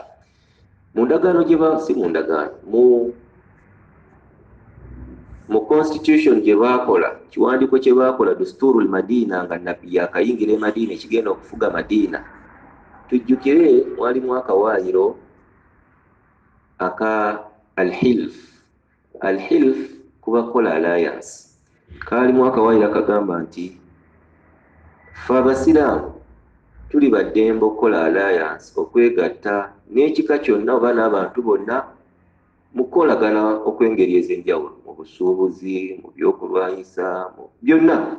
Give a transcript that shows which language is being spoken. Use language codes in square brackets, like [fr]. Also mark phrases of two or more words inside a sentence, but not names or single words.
[lg] Mu ndagaano si mu ndagaano, mu constitution gye baakola, kiwandiiko kye baakola Dusturul Madiina, nga Nabbi yakayingira e Madiina ekigenda okufuga Madiina. Tujjukire mwalimu akawaayiro aka Al-Hilf. Al-Hilf kuba kola alliance, kaalimu akawaayiro akagamba nti ffe Abasiraamu tuli baddembe okukola alliance, okwegatta n'ekika kyonna oba n'abantu bonna mu kukolagana okw'engeri ez'enjawulo, mu busuubuzi, mu byokulwanyisa, mu byonna.